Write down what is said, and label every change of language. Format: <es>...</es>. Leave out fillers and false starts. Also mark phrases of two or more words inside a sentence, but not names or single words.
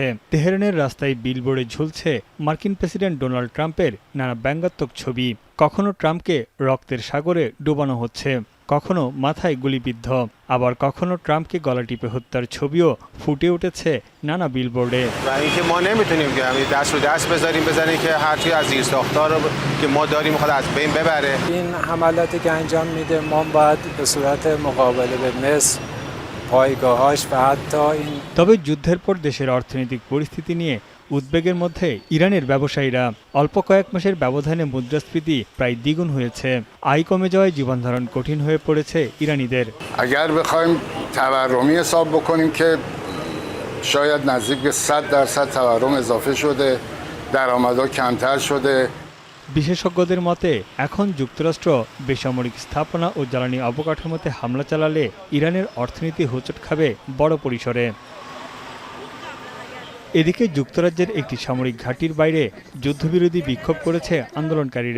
<bn>তেহরানের রাস্তায় বিলবোর্ডে ঝুলছে মার্কিন প্রেসিডেন্ট ডোনাল্ড ট্রাম্পের নানা ব্যঙ্গাত্মক ছবি। কখনো ট্রাম্পকে রক্তের সাগরে ডোবানো হচ্ছে, কখনো মাথায় গুলিবিদ্ধ, আবার কখনো ট্রাম্পকে গলা টিপে হত্যার ছবিও ফুটে উঠেছে নানা বিলবোর্ডে।</bn> <fa>این حملاتی که انجام میده ما باید به صورت مقابله به مصر پایگاهاش و حتی این</fa> <bn>তবে যুদ্ধের পর দেশের অর্থনৈতিক পরিস্থিতি নিয়ে উদ্বেগের মধ্যে ইরানের ব্যবসায়ীরা। অল্প কয়েক মাসের ব্যবধানে মুদ্রাস্ফীতি প্রায় দ্বিগুণ হয়েছে। আয় কমে যাওয়ায় জীবনধারণ কঠিন হয়ে পড়েছে ইরানিদের।</bn> <fa>اگر بخوایم تورمی حساب بکنیم که شاید نزدیک به 100% تورم اضافه شده، درآمدها کمتر شده।</fa> <bn>বিশেষজ্ঞদের মতে এখন যুক্তরাষ্ট্র বেসামরিক স্থাপনা ও জ্বালানি অবকাঠামোতে হামলা চালালে ইরানের অর্থনীতি হোঁচট খাবে বড় পরিসরে। এদিকে যুক্তরাজ্যের একটি সামরিক ঘাঁটির বাইরে যুদ্ধবিরোধী বিক্ষোভ করেছে আন্দোলনকারীরা।</bn>